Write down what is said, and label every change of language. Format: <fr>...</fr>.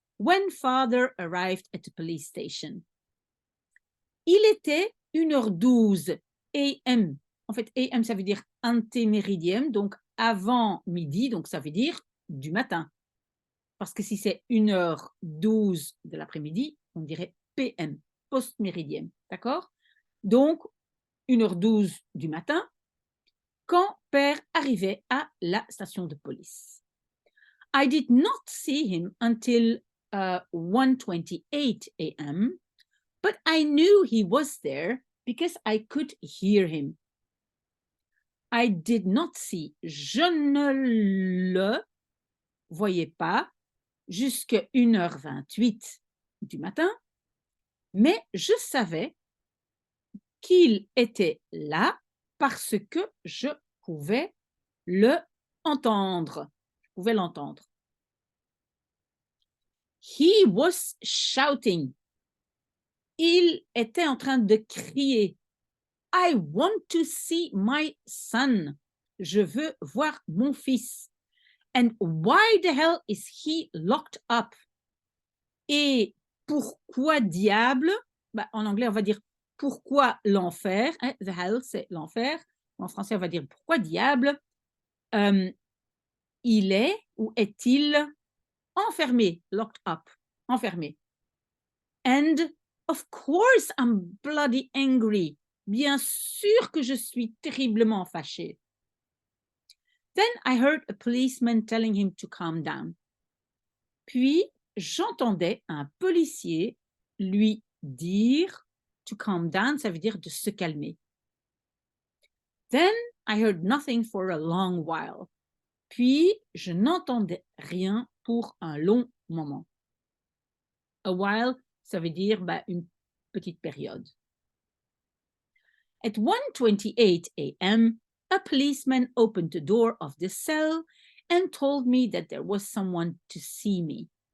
<en>when father arrived at the police station.</en> <fr>Il était 1h12 a.m. En fait, a.m. ça veut dire antéméridiem, donc avant midi, donc ça veut dire du matin. Parce que si c'est 1h12 de l'après-midi, on dirait PM, post-méridienne, d'accord? Donc, 1h12 du matin, quand père arrivait à la station de police.</fr> <en>I did not see him until 1:28 a.m., but I knew he was there because I could hear him. I did not see,</en> <fr>je ne le voyais pas jusqu'à 1h28 du matin, mais je savais qu'il était là parce que je pouvais le entendre. Je pouvais l'entendre.</fr> <en>He was shouting.</en> <fr>Il était en train de crier.</fr> <en>I want to see my son.</en> <fr>Je veux voir mon fils.</fr> <en>And why the hell is he locked up?</en> <fr>Et pourquoi diable? Bah, en anglais, on va dire pourquoi l'enfer? Hein?</fr> <en>The hell,</en> <fr>c'est l'enfer. En français, on va dire pourquoi diable il est ou est-il enfermé? Locked up. Enfermé.</fr> <en>And of course, I'm bloody angry.</en> <fr>Bien sûr que je suis terriblement fâchée.</fr> <en>Then I heard a policeman telling him to calm down.</en> <fr>Puis, j'entendais un policier lui dire</fr> <en>to calm down,</en> <fr>ça veut dire de se calmer.</fr> <en>Then I heard nothing for a long while.</en> <fr>Puis, je n'entendais rien pour un long moment.</fr> <en>A while,</en> <fr>ça veut dire une petite période.</fr> <en>At 1:28 a.m., a policeman opened the door of the cell and told me that there was someone to see me.</en>